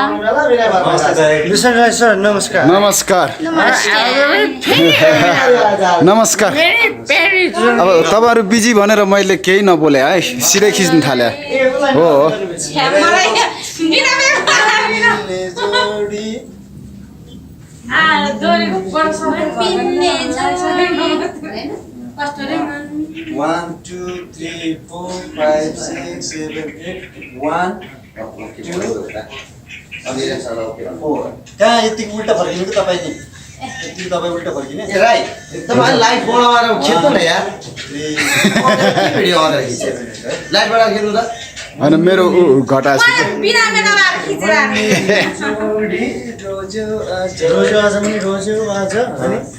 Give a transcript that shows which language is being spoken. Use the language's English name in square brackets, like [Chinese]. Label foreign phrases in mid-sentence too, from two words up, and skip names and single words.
[Nepali] सर नमस्कार नमस्कार नमस्कार अब तपाईहरु बिजी भनेर मैले केही नबोले है सिधै खिच्न थाले हो [English] One, two, three, four, five, six, seven, eight. One, two, four. [Nepali] कहाँ यति उल्टा फर्किनु त तपाईले यति तपाई उल्टा फर्किने ए राइट तपाई लाइट बढाएर खिच्नु न यार भिडियो अगाडि खिच्छ लाइट बढाएर खिच्नु त अनि मेरो घटा छ बिना मेकअप आएर खिचेर रोजो आज पनि रोजो आज हैन